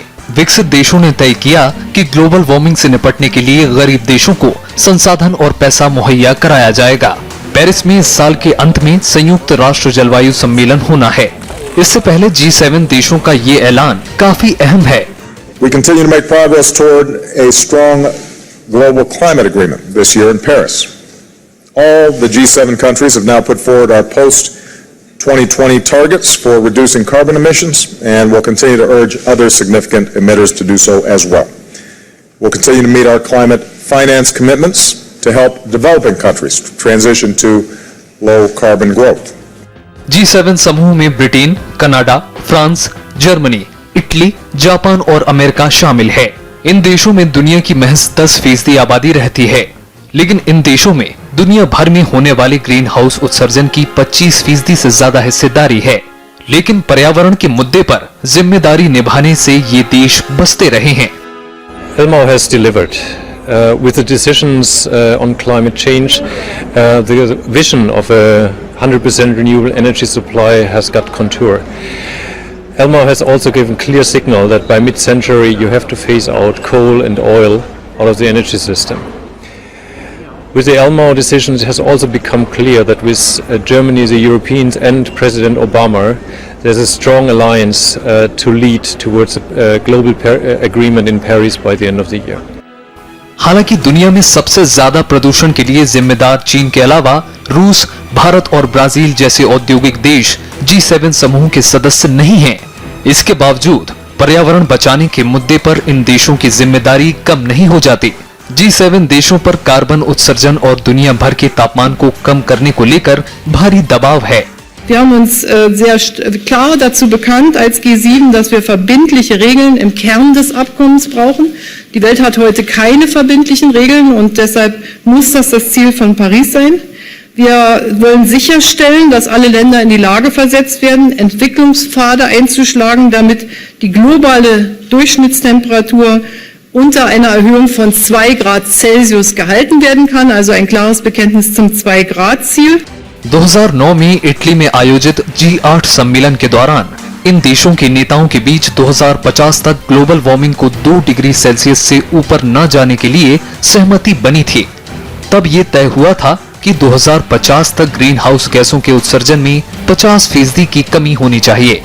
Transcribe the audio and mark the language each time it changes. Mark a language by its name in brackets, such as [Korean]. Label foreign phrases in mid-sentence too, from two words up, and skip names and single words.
[Hindi] विकसित देशों ने तय किया कि ग्लोबल वार्मिंग से निपटने के लिए गरीब देशों को संसाधन और पैसा मुहैया कराया जाएगा। पेरिस में इस साल के अंत में संयुक्त राष्ट्र जलवायु सम्मेलन होना है। इससे पहले G7 देशों का ये ऐलान काफी अहम है। [English] We continue to make progress toward a strong global climate agreement this year in Paris. All the G7 countries have now put forward our post 2020 targets for reducing carbon emissions, and we'll continue to urge other significant emitters to do so as well. We'll continue to meet our climate finance commitments to help developing countries transition to low carbon growth. [Hindi] G7 समूह में ब्रिटेन, कनाडा, फ्रांस, जर्मनी, इटली, जापान और अमेरिका शामिल है। इन देशों में दुनिया की महज 10% आबादी रहती है, लेकिन इन देशों में दुनिया भर में होने वाले ग्रीन हाउस उत्सर्जन की 25% से ज्यादा हिस्सेदारी है। लेकिन पर्यावरण के मुद्दे पर जिम्मेदारी निभाने से ये देश बचते रहे हैं। [English] Elmau has delivered. With the decisions on climate change, the vision of a 100% renewable energy supply has got contour. Elmau has also given clear signal that by mid-century you have to phase out coal and oil out of the energy system. With the Elmau decision, it has also become clear that with Germany, the Europeans and President Obama, there's a strong alliance to lead towards a global agreement in Paris by the end of the year. [Hindi] हालांकि दुनिया में सबसे ज्यादा प्रदूषण के लिए जिम्मेदार चीन के अलावा रूस, भारत और ब्राजील जैसे औद्योगिक देश G7 समूह के सदस्य नहीं हैं। इसके बावजूद पर्यावरण बचाने के मुद्दे पर इन देशों की जिम्मेदारी कम नहीं हो जाती। G7 देशों पर कार्बन उत्सर्जन और दुनिया भर के तापमान को कम करने को लेकर भारी दबाव है। [German] Wir haben uns sehr klar dazu bekannt als G7, dass wir verbindliche Regeln im Kern des Abkommens brauchen. Die Welt hat heute keine verbindlichen Regeln und deshalb muss das Ziel von Paris sein. Wir wollen sicherstellen, dass alle Länder in die Lage versetzt werden, Entwicklungspfade einzuschlagen, damit die globale Durchschnittstemperatur unter einer Erhöhung von 2 Grad Celsius gehalten werden kann, also ein klares Bekenntnis zum 2-Grad-Ziel. [Hindi] 2009 में इटली में आयोजित G8 सम्मेलन के दौरान इन देशों के नेताओं के बीच 2050 तक ग्लोबल वार्मिंग को 2 डिग्री सेल्सियस से ऊपर न जाने के लिए सहमति बनी थी। तब ये तय हुआ था कि 2050 तक ग्रीन हाउस गैसों के उत्सर्जन में 50% की कमी होनी चाहिए।